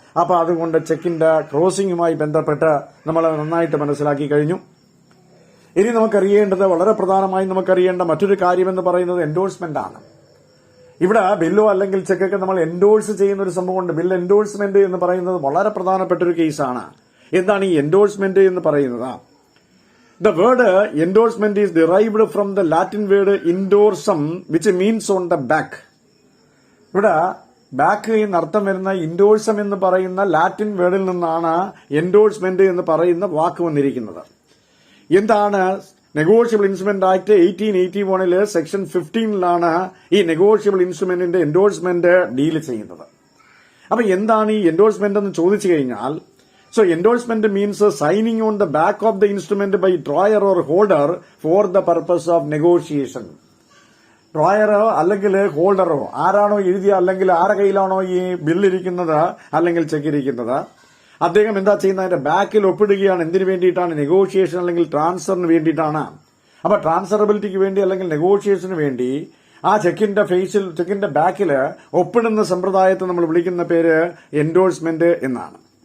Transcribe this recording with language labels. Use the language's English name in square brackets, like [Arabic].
[Malayalam] അപ്പൊ അതുകൊണ്ട് ചെക്കിന്റെ ക്രോസിംഗുമായി ബന്ധപ്പെട്ട് നമ്മൾ നന്നായിട്ട് മനസ്സിലാക്കി കഴിഞ്ഞു. ഇനി നമുക്കറിയേണ്ടത്, വളരെ പ്രധാനമായി നമുക്കറിയേണ്ട മറ്റൊരു കാര്യമെന്ന് പറയുന്നത് എൻഡോഴ്സ്മെന്റ് ആണ്. ഇവിടെ ബില്ലോ അല്ലെങ്കിൽ ചെക്കൊക്കെ നമ്മൾ എൻഡോഴ്സ് ചെയ്യുന്ന ഒരു സംഭവമുണ്ട്. ബിൽ എൻഡോഴ്സ്മെന്റ് എന്ന് പറയുന്നത് വളരെ പ്രധാനപ്പെട്ട ഒരു കേസാണ്. എന്താണ് ഈ എൻഡോഴ്സ്മെന്റ് എന്ന് പറയുന്നത്? [English] The word endorsement is derived from the Latin word indorsum, which means on the back. [Malayalam] ഇവിടെ ബാക്ക് എന്ന് അർത്ഥം വരുന്ന ഇൻഡോഴ്സം എന്ന് പറയുന്ന ലാറ്റിൻ വേർഡിൽ നിന്നാണ് എൻഡോഴ്സ്മെന്റ് എന്ന് പറയുന്ന വാക്ക് വന്നിരിക്കുന്നത്. എന്താണ്? നെഗോഷ്യബിൾ ഇൻസ്ട്രുമെന്റ് ആക്ട് 1881 സെക്ഷൻ 15 ഈ നെഗോഷ്യബിൾ ഇൻസ്ട്രുമെന്റിന്റെ എൻഡോഴ്സ്മെന്റ് ഡീൽ ചെയ്യുന്നത്. അപ്പൊ എന്താണ് ഈ എൻഡോഴ്സ്മെന്റ് എന്ന് ചോദിച്ചു കഴിഞ്ഞാൽ, [English] so endorsement means signing on the back of the instrument by drawer or holder for the purpose of negotiation. [Malayalam] ഡ്രോയറോ അല്ലെങ്കിൽ ഹോൾഡറോ ആരാണോ എഴുതിയ അല്ലെങ്കിൽ ആരുടെ കയ്യിലാണോ ഈ ബില്ലിരിക്കുന്നത് അല്ലെങ്കിൽ ചെക്ക് ഇരിക്കുന്നത്, അദ്ദേഹം എന്താ ചെയ്യുന്നത്? അതിന്റെ ബാക്കിൽ ഒപ്പിടുകയാണ്. എന്തിനു വേണ്ടിയിട്ടാണ്? നെഗോഷിയേഷൻ അല്ലെങ്കിൽ ട്രാൻസ്ഫറിന് വേണ്ടിയിട്ടാണ്. അപ്പൊ ട്രാൻസ്ഫറബിലിറ്റിക്ക് വേണ്ടി അല്ലെങ്കിൽ നെഗോഷിയേഷന് വേണ്ടി ആ ചെക്കിന്റെ ബാക്കിൽ ഒപ്പിടുന്ന സമ്പ്രദായത്തെ നമ്മൾ വിളിക്കുന്ന പേര് എൻഡോഴ്സ്മെന്റ് എന്നാണ്.